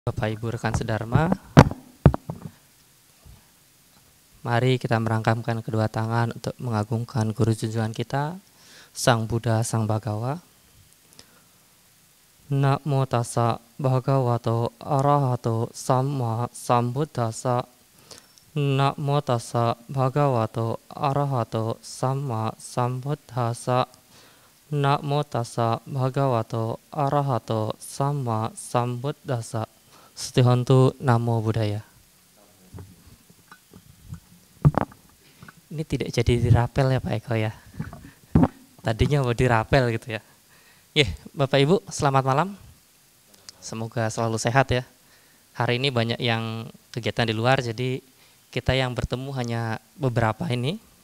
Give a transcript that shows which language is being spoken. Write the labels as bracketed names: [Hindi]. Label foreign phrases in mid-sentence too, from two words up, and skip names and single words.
[Indonesian] Bapak Ibu rekan sedharma, mari kita merangkamkan kedua tangan untuk mengagungkan guru junjungan kita, Sang Buddha Sang Bhagawa. [Pali] Namo tassa bhagavato arahato samma sambuddhassa. Namo tassa bhagavato arahato samma sambuddhassa. Namo tassa bhagavato arahato samma sambuddhassa. Setihantu Namo Buddhaya. [Indonesian] Ini tidak jadi dirapel ya Pak Eko ya. Tadinya mau dirapel gitu ya. Bapak Ibu selamat malam. Semoga selalu sehat ya. Hari ini banyak yang kegiatan di luar, jadi kita yang bertemu hanya beberapa ini.